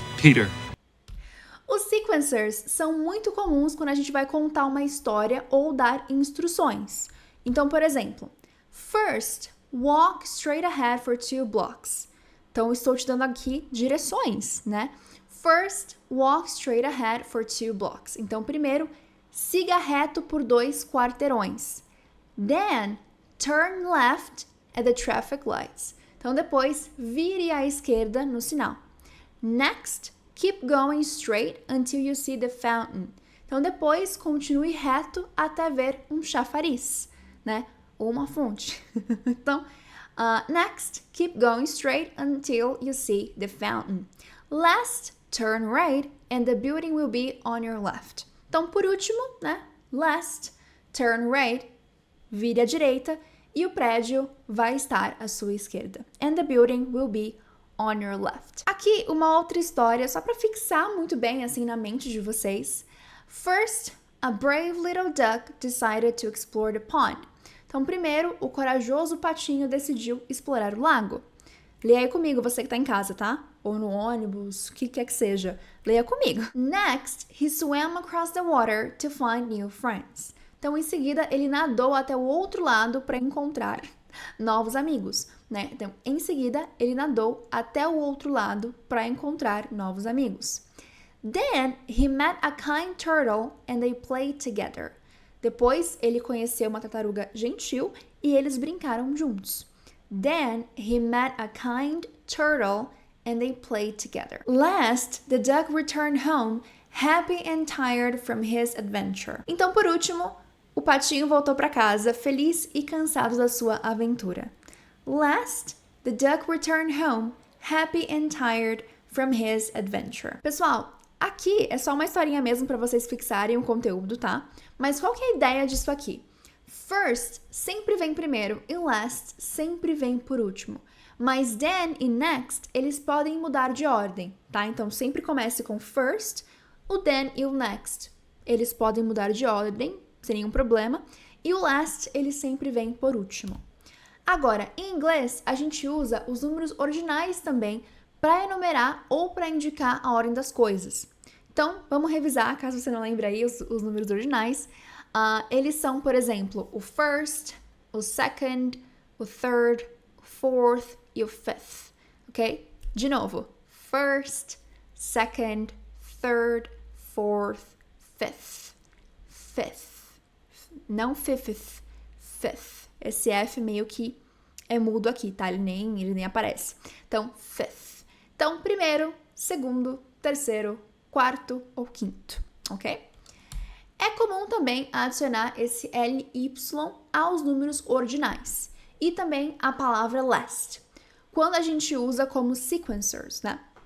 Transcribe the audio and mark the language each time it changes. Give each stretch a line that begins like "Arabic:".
English: Peter.
Portuguese: Os sequencers são muito comuns quando a gente vai contar uma história ou dar instruções. Então, por exemplo,
English: first, walk straight ahead for 2 blocks.
Portuguese: Então, eu estou te dando aqui direções, né?
English: First, walk straight ahead for 2 blocks.
Portuguese: Então, primeiro, siga reto por 2 quarteirões.
English: Then, turn left at the traffic lights.
Portuguese: Então, depois, vire à esquerda no sinal.
English: Next, keep going straight until you see the fountain.
Portuguese: Então, depois, continue reto até ver um chafariz, né? Ou uma fonte. Então,
English: Next, keep going straight until you see the fountain. Last, turn right and the building will be on your left.
Portuguese: Então, por último, né?
English: Last, turn right,
Portuguese: vire à direita e o prédio vai estar à sua esquerda.
English: And the building will be on your left.
Portuguese: Aqui, uma outra história, só para fixar muito bem assim na mente de vocês.
English: First, a brave little duck decided to explore the pond.
Portuguese: Então, primeiro, o corajoso patinho decidiu explorar o lago. Leia aí comigo, você que tá em casa, tá? Ou no ônibus, o que quer que seja. Leia comigo.
English: Next, he swam across the water to find new friends.
Portuguese: Então, em seguida, ele nadou até o outro lado para encontrar novos amigos, né? Então, em seguida, ele nadou até o outro lado para encontrar novos amigos.
English: Then, he met a kind turtle and they played together.
Portuguese: Depois, ele conheceu uma tartaruga gentil e eles brincaram juntos.
English: Then, he met a kind turtle and they played together. Last, the duck returned home, happy and tired from his adventure.
Portuguese: Então, por último, o patinho voltou para casa, feliz e cansado da sua aventura.
English: Last, the duck returned home, happy and tired from his adventure.
Portuguese: Pessoal, aqui é só uma historinha mesmo para vocês fixarem o conteúdo, tá? Mas qual que é a ideia disso aqui? First sempre vem primeiro e last sempre vem por último. Mas then e next, eles podem mudar de ordem, tá? Então, sempre comece com first, o then e o next. Eles podem mudar de ordem, sem nenhum problema. E o last, ele sempre vem por último. Agora, em inglês, a gente usa os números ordinais também para enumerar ou para indicar a ordem das coisas. Então, vamos revisar, caso você não lembre aí os números ordinais. Eles são, por exemplo, o first, o second, o third, o fourth e o fifth, ok? De novo, first, second, third, fourth, fifth. Fifth. Não fifth, fifth. Esse F meio que é mudo aqui, tá? Ele nem aparece. Então, fifth. Então, primeiro, segundo, terceiro, quarto ou quinto, ok? É comum também adicionar esse LY aos números ordinais e também a palavra last, quando a gente usa como sequencers, né?